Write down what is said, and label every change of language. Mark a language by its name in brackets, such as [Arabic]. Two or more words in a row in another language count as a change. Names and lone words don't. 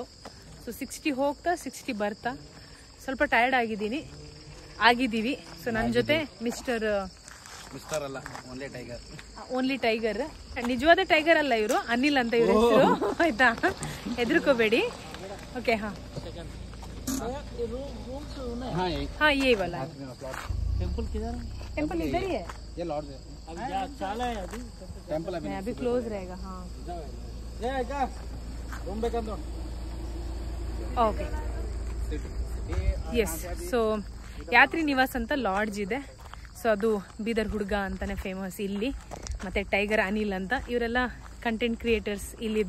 [Kannada] ಸೊ 60 ಹೋಗ್ತಾ 60 ಬರ್ತಾ ಸ್ವಲ್ಪ ಟಯರ್ಡ್ ಆಗಿದ್ದೀವಿ. ಸೊ ನನ್ನ ಜೊತೆ ಮಿಸ್ಟರ್ ಅಲ್ಲ, [English] only tiger. [Kannada] ನಿಜವಾದ ಟೈಗರ್ ಅಲ್ಲ ಇವರು, ಅನಿಲ್ ಅಂತ ಇವ್ರ ಹೆಸರು, ಆಯ್ತಾ? ಹೆದರ್ಕೋಬೇಡಿ. ಓಕೆ. [Hindi] ಹಾಂ हाँ, ये वाला टेम्पल इधर ही है, ये लॉर्ड है, टेम्पल अभी क्लोज रहेगा. हाँ, [Kannada] ಓಕೆ. ಎಸ್. ಸೊ ಯಾತ್ರಿ ನಿವಾಸ್ ಅಂತ ಲಾಡ್ಜ್ ಇದೆ. ಸೊ ಅದು ಬೀದರ್ ಹುಡುಗ ಅಂತಾನೆ ಫೇಮಸ್ ಇಲ್ಲಿ. ಮತ್ತು ಟೈಗರ್ ಅನಿಲ್ ಅಂತ, ಇವರೆಲ್ಲ [English] content creators [Kannada] ಇಲ್ಲಿದು.